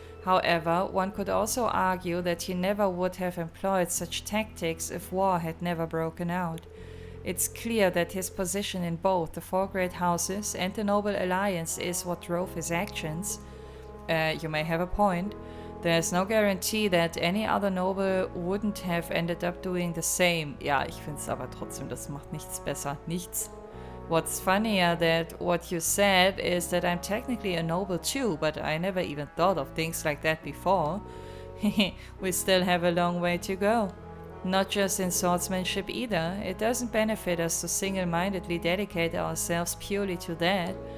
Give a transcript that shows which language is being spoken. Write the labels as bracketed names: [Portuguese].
[English] However, one could also argue that he never would have employed such tactics if war had never broken out. It's clear that his position in both the four great houses and the Noble Alliance is what drove his actions. You may have a point. There's no guarantee that any other noble wouldn't have ended up doing the same. [German] Ja, ich find's aber trotzdem, das macht nichts besser. Nichts. [English] What's funnier that what you said is that I'm technically a noble too, but I never even thought of things like that before. We still have a long way to go. Not just in swordsmanship either. It doesn't benefit us to single-mindedly dedicate ourselves purely to that.